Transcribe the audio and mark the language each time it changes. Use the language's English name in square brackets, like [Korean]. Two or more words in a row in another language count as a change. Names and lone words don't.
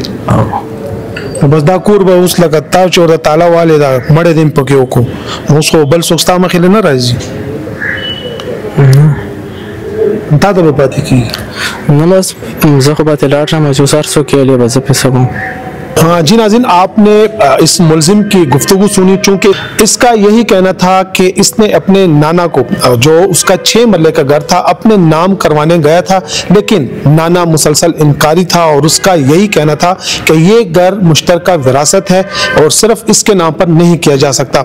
[Pashto] او بس دا کور به اوس لکه تا چې ورته تاله والې دا مړی دې هم پکې وکړو اوس خو بل څوک ستا مخې له نه راځي تا ته به پاتې کېږي نه بس زه خو به ترې لاړ شم چې اوس هر څوک یې به زه پې څه کوم [Urdu] ہاں جی ناظرین، آپ نے اس ملزم کی گفتگو سنی چونکہ اس کا یہی کہنا تھا کہ اس نے اپنے نانا کو جو اس کا 6 مرلے کا گھر تھا اپنے نام کروانے گیا تھا، لیکن نانا مسلسل انکاری تھا اور اس کا یہی کہنا تھا کہ یہ گھر مشترکہ وراثت ہے اور صرف اس کے نام پر نہیں کیا جا سکتا.